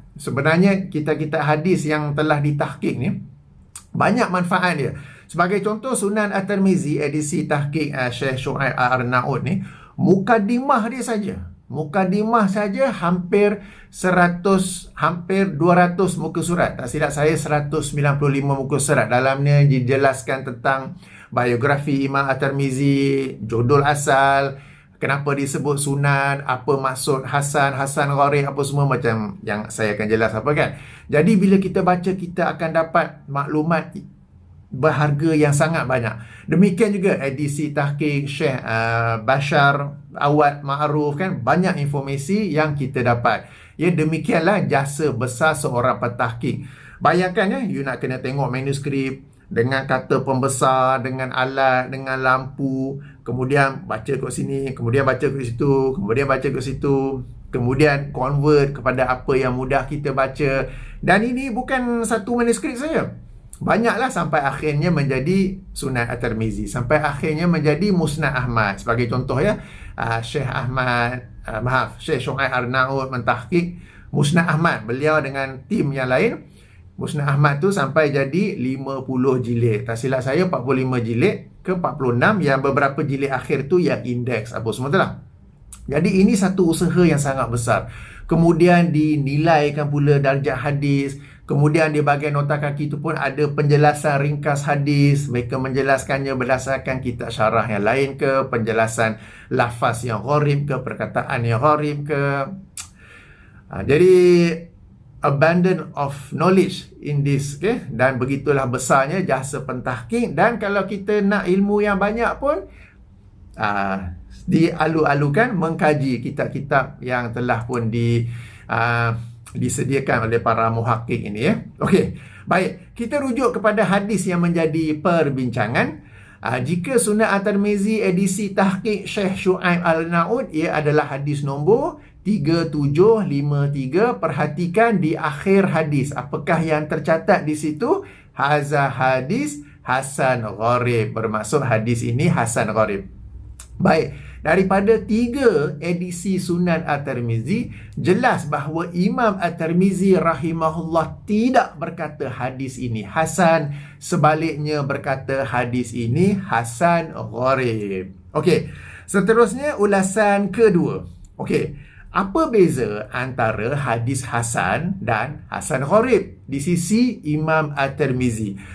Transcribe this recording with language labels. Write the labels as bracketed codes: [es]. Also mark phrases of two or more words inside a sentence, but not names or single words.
[ms] Sebenarnya kitab-kitab hadis yang telah ditahqiq ni banyak manfaat dia. Sebagai contoh, Sunan At-Tirmizi edisi tahqiq Syekh Syuaib Al-Arnaud ni, mukadimah dia saja. Mukadimah saja hampir 200 muka surat. Tak silap saya 195 muka surat. Dalamnya dijelaskan tentang biografi Imam At-Tirmizi, judul asal, kenapa disebut sunan, apa maksud hasan, hasan gharib, apa semua macam yang saya akan jelas apa kan. Jadi bila kita baca, kita akan dapat maklumat berharga yang sangat banyak. Demikian juga edisi tahqiq Syekh Bashar Awad Ma'ruf kan, banyak informasi yang kita dapat. Ya, demikianlah jasa besar seorang pentahqiq. Bayangkan ya, you nak kena tengok manuskrip dengan kata pembesar, dengan alat, dengan lampu, kemudian baca kat sini, kemudian baca kat situ, kemudian baca kat situ, kemudian convert kepada apa yang mudah kita baca. Dan ini bukan satu manuskrip saja. Banyaklah sampai akhirnya menjadi Sunan At-Tirmizi, sampai akhirnya menjadi Musnad Ahmad. Sebagai contoh ya, Syekh Syuaib Al-Arnaud mentahqiq Musnad Ahmad. Beliau dengan tim yang lain, Musnad Ahmad tu sampai jadi 50 jilid. Tak silap saya 45 jilid ke 46, yang beberapa jilid akhir tu yang indeks apa semua tu lah. Jadi ini satu usaha yang sangat besar. Kemudian dinilaikan pula darjat hadis. Kemudian di bahagian nota kaki itu pun ada penjelasan ringkas hadis. Mereka menjelaskannya berdasarkan kitab syarah yang lain ke, penjelasan lafaz yang gharib ke, perkataan yang gharib ke. [en] Jadi abundance of knowledge in this, okay? [ms] Dan begitulah besarnya jasa pentahqiq. Dan kalau kita nak ilmu yang banyak pun dialu-alukan mengkaji kitab-kitab yang telah pun disediakan oleh para muhaqqiq ini, ya. Okey, baik, kita rujuk kepada hadis yang menjadi perbincangan. Jika Sunan At-Tirmizi edisi tahqiq Syekh Syuaib Al-Naud, ia adalah hadis nombor 3753. Perhatikan di akhir hadis, apakah yang tercatat di situ? [ar] هذا حديث حسن غريب, [ms] bermaksud hadis ini hasan gharib. Baik, daripada 3 edisi Sunan At-Tirmizi, jelas bahawa Imam At-Tirmizi rahimahullah tidak berkata hadis ini hasan, sebaliknya berkata hadis ini hasan gharib. Okey, seterusnya ulasan kedua. Okey, apa beza antara hadis hasan dan hasan gharib di sisi Imam At-Tirmizi?